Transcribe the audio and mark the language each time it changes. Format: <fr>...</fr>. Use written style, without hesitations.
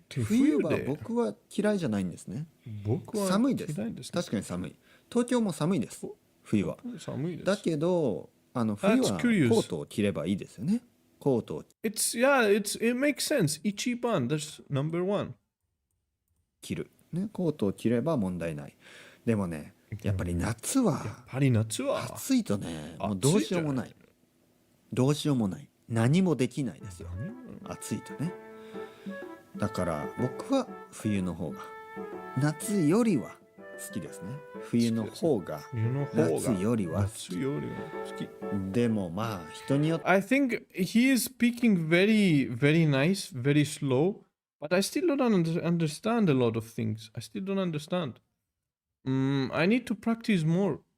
<ja>冬は僕は嫌いじゃないんですね。僕は寒いです。嫌いですね。確かに寒い。東京も寒いです。冬は。寒いです。だけど、冬はコ</ja> <en>That's curious.</en> <ja>ートを着ればいいですよね。コートを</ja> <en>It makes sense. 一番 that's number one.</en> <ja>着る。ね、コートを着れば問題ない。でもね、やっぱり夏はやっぱり夏は暑いとね、もうどうしようもない。どうしようもない。何もできないですよ。暑いとね。だから僕は冬の方が夏よりは好きですね。冬の方が夏よりは好き。でもまあ人によって</ja> <en>I think he is speaking very, very nice, very slow, but I still don't understand a lot of things. I still don't understand. I need to practice more.</en>